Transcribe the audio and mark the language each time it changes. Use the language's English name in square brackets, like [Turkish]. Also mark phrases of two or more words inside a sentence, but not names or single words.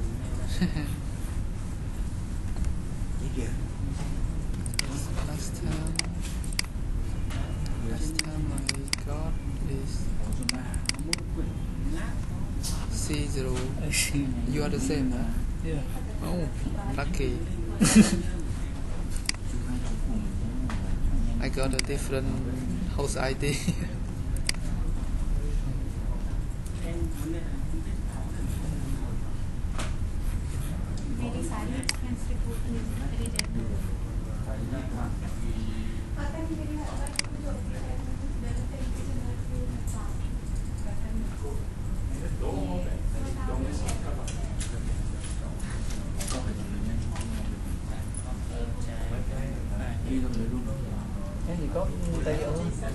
[English] last time I got is C0. You are the same, huh? Yeah. Oh, lucky. I got a different host ID. [Hindi] मेरी सारी [English] expense report [Hindi] रिजेक्ट पता नहीं मेरी [Vietnamese] Thế thì có tài liệu không?